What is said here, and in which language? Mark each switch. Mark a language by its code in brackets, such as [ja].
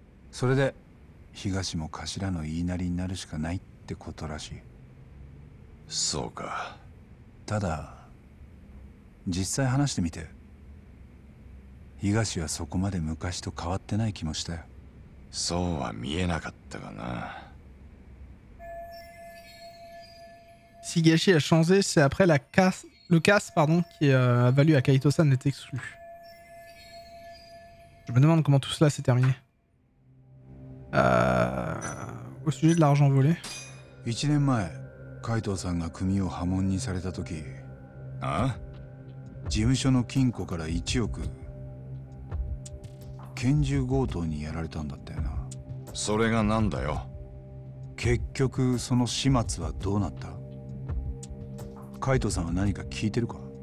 [ja] それで、東も頭の言いなりになるしかないってことらしい。そうか。ただ、実際話してみて、東はそこまで昔と変わってない気もしたよ。そうは見えなかったかな。 [fr] Si Higashi a changé, c'est après le casse pardon, qui a valu à Kaito-san d'être exclu. Je me demande comment tout cela s'est terminé. Au sujet de l'argent volé. [ja] 1年前、カイトさんが組を破門にされた時、事務所の金庫から1億、拳銃強盗にやられたんだったよな。それがなんだよ。結局その始末はどうなった？カイトさんは何か聞いてるか？